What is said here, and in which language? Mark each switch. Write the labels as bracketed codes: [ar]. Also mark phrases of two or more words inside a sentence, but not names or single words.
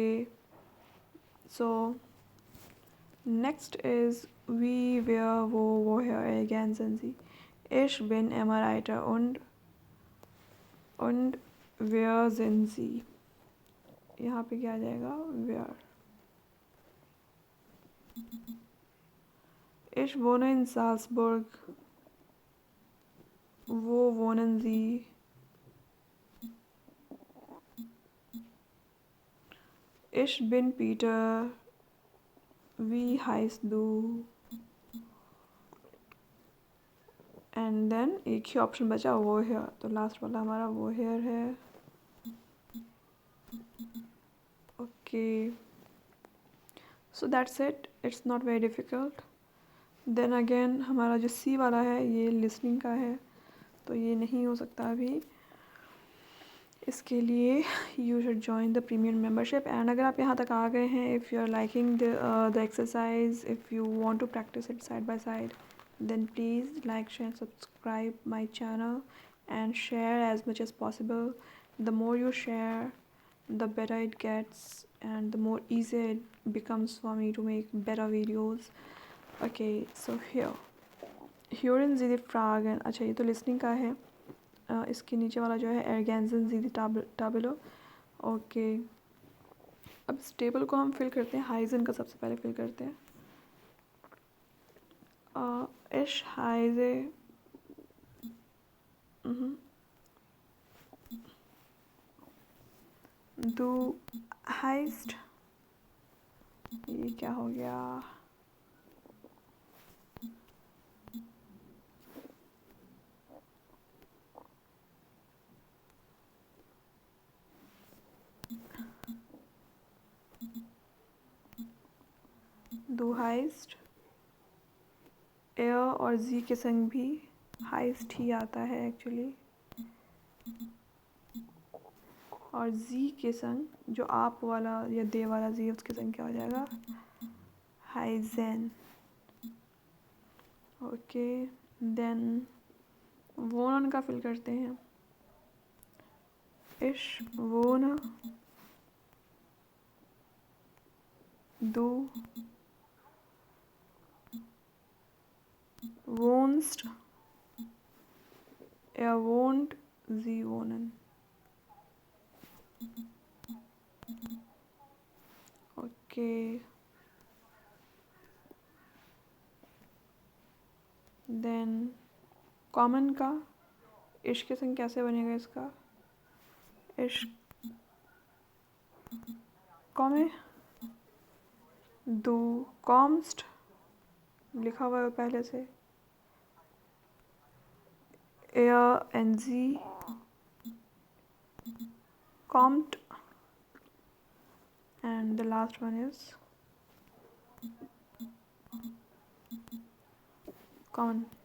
[en] So next is [de] wie, wer, wo, woher ergänzen Sie? Ich bin Emma Reiter und wer sind Sie? [hi] यहाँ पे क्या आ जाएगा, where। [de] Ich wohne in Salzburg, wo wohnen Sie? Ich bin Peter, wie heißt du? [en] and then [hi] एक ही ऑप्शन बचा, वो हेयर, तो लास्ट वाला हमारा वो हेयर है, ओके। [en] So that's it, it's not very difficult. then again [hi] हमारा जो सी वाला है ये लिसनिंग का है, तो ये नहीं हो सकता अभी। इसके लिए [en] you should join the premium membership. [hi] एंड अगर आप यहाँ तक आ गए हैं, [en] if you are liking the exercise, if you want to practice it side by side, then please like, share, subscribe my channel and share as much as possible. The more you share, the better it gets and the more easy it becomes for me to make better videos. [de] Okay, so hören Sie die Fragen. [hi] अच्छा, ये तो listening का है। इसके नीचे वाला जो है [de] ergänzen Sie die Tabelle. [hi] ओके, अब इस टेबल को हम फिल करते हैं। हाइजन का सबसे पहले फिल करते हैं। [de] Ich heiße du heißt, [hi] ये क्या हो गया? [de] Du heißt, [hi] er और जी के संग भी हाइस्ट ही आता है एक्चुअली, और जी के संग जो आप वाला या दे वाला जी, उसके संग क्या हो जाएगा? हाइजेन। [en] Okay, then [hi] वोन का फिल करते हैं। [de] Ich wohne, du wohnst, er wohnt, sie wohnen. Okay. [hi] देन कॉमन का इश्क के संग कैसे बनेगा इसका? [de] ich komme, du kommst [hi] लिखा हुआ है पहले से, [de] er und sie kommt, [en] and the last one is [de] कॉमन।